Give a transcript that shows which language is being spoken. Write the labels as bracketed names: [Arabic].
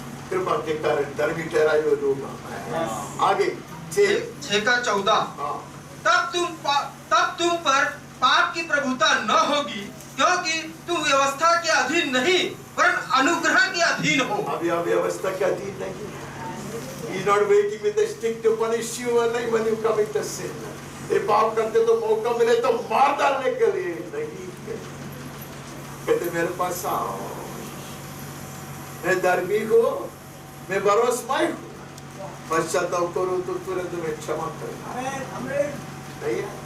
[Hindi] कृपा के कारण धर्मी ठहराए हुए लोग। आगे 6:14 तब तुम पर पाप की प्रभुता न होगी, क्योंकि तुम व्यवस्था के अधीन नहीं वरन अनुग्रह के अधीन हो। अभी आप व्यवस्था के अधीन नहीं है। [English] He is not waiting with a stick to punish you when you commit a sin. [Hindi] ये पाप करते तो मौका मिले तो मार डालने के लिए नहीं, कहते मेरे पास आओ, मैं धर्मी हूँ, मैं भरोसेमंद हूँ, पश्चाताप करो तो तुरंत तुम्हें क्षमा करेगा, नहीं है?